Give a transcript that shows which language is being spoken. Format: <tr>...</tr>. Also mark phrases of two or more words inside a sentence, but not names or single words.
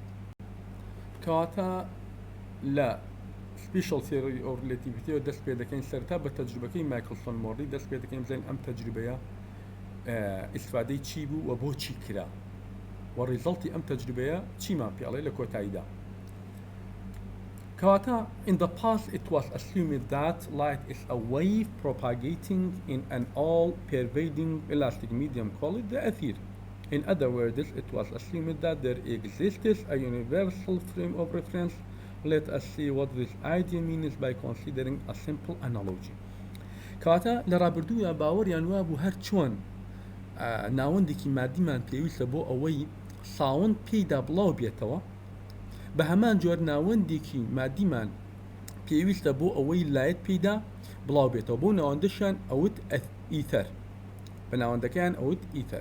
<ckb>کەواتە لە</ckb> <en>Special Theory of Relativity</en> <ckb>دەست پێ دەکەین سەرەتا بە تەجروبەکەی مایکلسۆن مۆرلی دەست پێ دەکەین بزانین ئەم تەجروبەیە ئیسفادەی چی بوو و بۆ چی کرا و ڕیزڵتی ئەم تەجروبەیە چیمان پێڵێ لە کۆتاییدا.</ckb> <en>کەواتە in the past it was assumed that light is a wave propagating in an all-pervading elastic medium called the ether. In other words, it was assumed that there exists a universal frame of reference. Let us see what this idea means by considering a simple analogy.</en> <ckb>کەواتە لە ڕابردووە باوەڕیان وا بوو هەر چۆن ناوەندێکی مادیمان پێویستە بۆ ئەوەی ساوند پێیدا بڵاو بێتەوە، بە هەمان جۆر ناوەندێکی مادیمان پێویستە بۆ ئەوەی لایەت پێیدا بڵاو بێتەوە، بۆ ناوەندەشان ئەوت ئیتەر، بە ناوەندەکەیان ئەوت ئیتەر.</ckb>